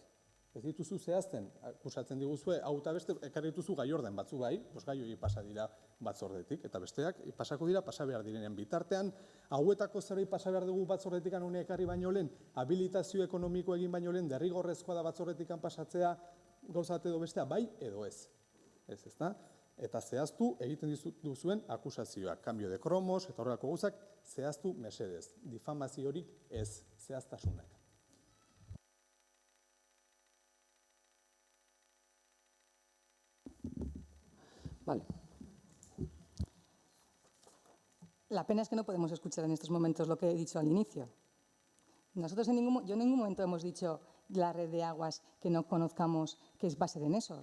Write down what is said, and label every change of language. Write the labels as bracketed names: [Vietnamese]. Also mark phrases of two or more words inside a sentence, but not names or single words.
[Basque] Ez dituzu zehazten, akusatzen diguzue, hau eta beste ekarri dituzu gai orden batzu bai, gai hori pasa dira batzordetik, eta besteak pasako dira pasa behar direnen bitartean, hauetako zerbait pasa behar dugu batzordetikan une ekarri baino lehen, habilitazio ekonomiko egin baino lehen, derrigorrezkoa da batzordetikan pasatzea gauzat edo bestea, bai edo ez. Ez, ezta? Eta zehaztu egiten duzuen akusazioak, [Spanish] cambio de cromos, [Basque] eta horrelako gauzak, zehaztu mesedez. Difamaziorik ez, zehaztasunak. [Spanish] Vale. La pena es que no podemos escuchar en estos momentos lo que he dicho al inicio. Nosotros yo en ningún momento hemos dicho la red de aguas que no conozcamos que es base en eso.